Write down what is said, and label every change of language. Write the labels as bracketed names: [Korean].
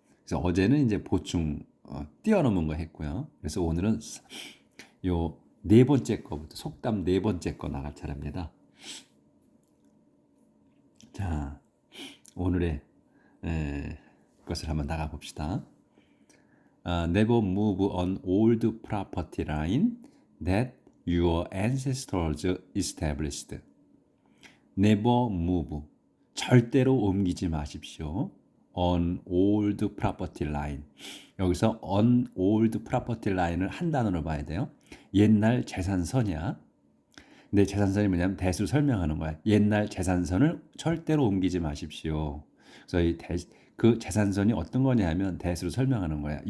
[Korean] 그래서 어제는 이제 보충 뛰어넘은 거 했고요. 그래서 오늘은 요 네 번째 거부터 속담 네 번째 거 나갈 차례입니다. 자, 오늘의 것을 한번 나가 봅시다. [English] Never move on old property line that your ancestors established. Never move. [Korean] 절대로 옮기지 마십시오. [English] On old property line. [Korean] 여기서 [English] on old property line [Korean] 을 한 단어로 봐야 돼요. 옛날 재산선이야. 근데 재산선이 뭐냐면 대수로 설명하는 거야. 옛날 재산선을 절대로 옮기지 마십시오. 그래서 그 재산선이 어떤 거냐면 대수로 설명하는 거야.